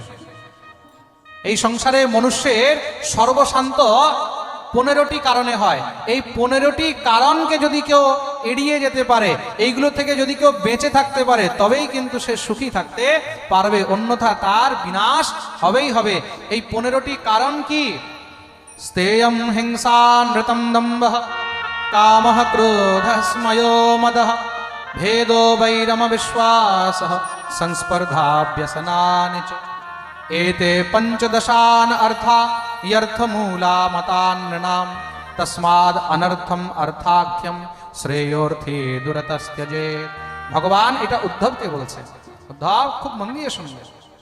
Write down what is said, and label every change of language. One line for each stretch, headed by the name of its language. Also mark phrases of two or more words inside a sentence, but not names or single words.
Bangla: এই সংসারে মনুষ্যের সর্বশান্ত 15টি কারণে হয়। এই 15টি কারণকে যদি কেউ এড়িয়ে যেতে পারে, এইগুলো থেকে যদি কেউ বেঁচে থাকতে পারে, তবেই কিন্তু সে সুখী থাকতে পারবে, অন্যথা তার বিনাশ হবেই হবে। এই 15টি কারণ কি?
Sanskrit: স্থেয়ম হিংসা নৃতম দম্ভঃ কামঃ ক্রোধঃ স্ময়ো মদঃ ভেদো বৈরম বিশ্বাসঃ সংস্পর্ধা ব্যসনানি চ एते 15 अर्था यर्थमूला मतान्नृणाम तस्माद् अनर्थम अर्थाख्यम श्रेयोर्थी दुरतस्त्यजे।
Bangla: भगवान এটা উদ্ধবকে বলছে। উদ্ধব খুব মন দিয়ে শুনবে।